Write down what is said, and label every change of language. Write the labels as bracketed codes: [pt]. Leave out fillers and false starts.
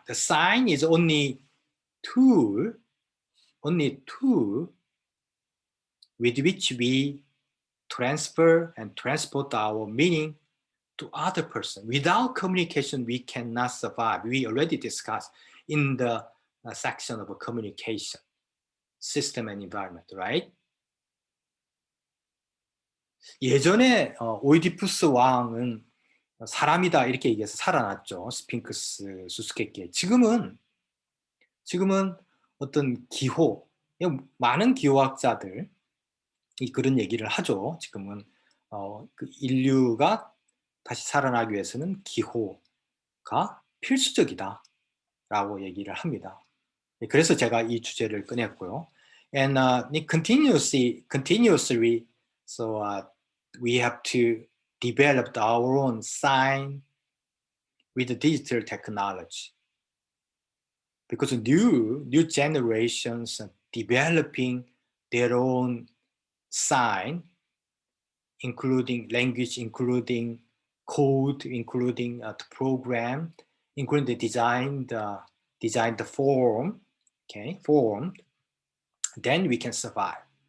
[en] The sign is only tool with which we transfer and transport our meaning to other person. Without communication, we cannot survive. We already discussed in the section of communication, system and environment, right? [ko] 예전에 오이디푸스 왕은 사람이다 이렇게 얘기해서 살아났죠. 스핑크스 수수께끼. 지금은 어떤 기호, 많은 기호학자들이 그런 얘기를 하죠. 지금은 그 인류가 다시 살아나기 위해서는 기호가 필수적이다라고 얘기를 합니다. 그래서 제가 이 주제를 꺼냈고요. [en] And continuously, so we have to develop our own sign with the digital technology, because new generations are developing their own sign, including language, including code, including the program, including the design, the form, okay, then we can survive.